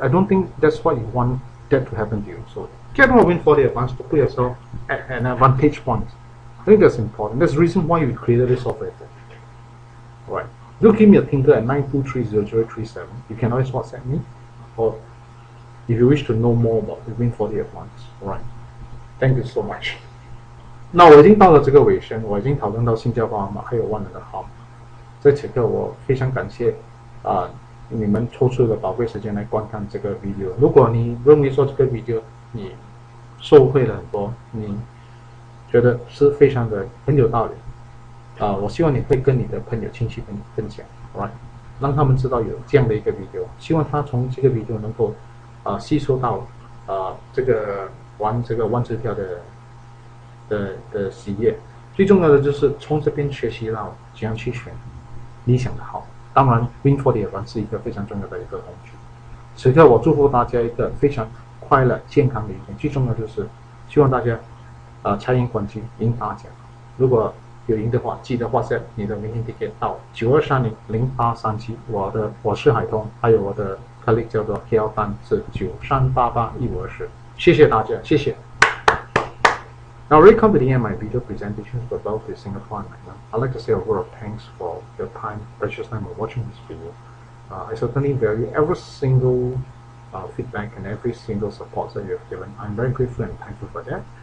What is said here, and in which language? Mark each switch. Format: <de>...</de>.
<en>I don't think that's what you want that to happen to you. So get hold of Win4D Advanced to put yourself at an advantage point. I think that's important. That's the reason why we created this software. Alright. Do give me a tinkle at 9230037. You can always WhatsApp me, or if you wish to know more about the Win4D Advanced. Alright. Thank you so much.</en> <zh>那我已经到了这个尾声，我已经讨论到新加坡号码还有万能的号码。在此刻，我非常感谢你们抽出了宝贵时间来观看这个 video。如果你认为说这个 video 你受惠了很多，你觉得是非常的很有道理，我希望你会跟你的朋友亲戚分享 ，</zh> <en>right，</en> <zh>让他们知道有这样的一个 video， 希望他从这个 video 能够吸收到这个玩这个万智票的喜悦。最重要的就是从这边学习到怎样去选理想的号。当然 Win4D 是一个非常重要的一个工具。此刻我祝福大家一个非常快乐健康的一天，最重要就是希望大家察言观机赢大奖。如果有赢的话，记得WhatsApp你的明天 ticket 到92300837，我是海通，还有我的 colleague 叫做 KL 丹是93881520。谢谢大家，谢谢。</zh> <en>Now, already come to the end of my video presentations for both the Singapore and Malaysia. I'd like to say a word of thanks for your time, precious time of watching this video. I certainly value every single feedback and every single support that you have given. I'm very grateful and thankful for that.</en>